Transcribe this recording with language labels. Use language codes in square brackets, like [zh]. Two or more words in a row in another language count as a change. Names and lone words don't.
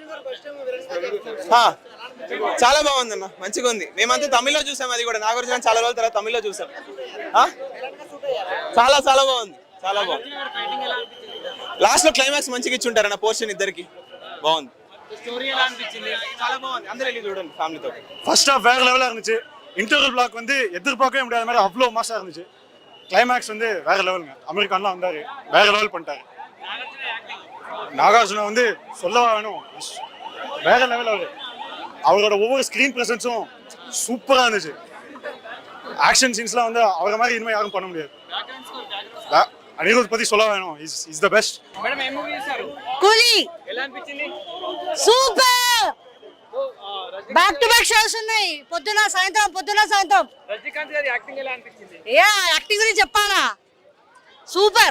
[te] చాలా బాగుంది అన్న, మంచిగా ఉంది. మేమంతా తమిళ్లో చూసాం. అది కూడా నాగార్జున చాలా రోజుల తర్వాత తమిళ్లో చూసాం. చాలా చాలా బాగుంది. చాలా బాగుంది. లాస్ట్ లో క్లైమాక్స్ మంచిగా ఇచ్చుంటారు అన్న పోర్షన్ ఇద్దరికి. బాగుంది. స్టోరీ ఎలా అనిపించింది? చాలా బాగుంది. అందరూ వెళ్ళి చూడండి ఫ్యామిలీతో. [en] first half [ta] வேற லெவலாக இருந்துச்சு. [en] interval block [ta] வந்து எதிர்பார்க்கவே முடியாத மாதிரி அவ்வளோ மாசாக இருந்துச்சு. கிளைமேக்ஸ் வந்து வேற லெவலுங்க. அமெரிக்கான்லாம் வந்தார், வேற லெவல் பண்ணிட்டாரு. நாகார்ஜுனா வந்து சொல்லவா வேணும், வேற லெவல். அவரோட ஒவ்வொரு [en] screen presence [ta] சூப்பராக இருந்துச்சு. [en] action scenes [ta] வந்து அவரை மாதிரி இனிமேல் யாரும் பண்ண முடியாது. అనిరుద్ பத்தி சொல்ல வேணும் [en] is the best. [te] మేడం ఏ మూవీ చేశారు? కూలీ ఎలా అనిపించింది? సూపర్. [en] back to back shows [te] ఉన్నాయి. పొద్దున సాయంత్రం. రజనీకాంత్ గారి యాక్టింగ్ ఎలా అనిపించింది? యాక్టింగ్ గురించి చెప్పాలా? సూపర్.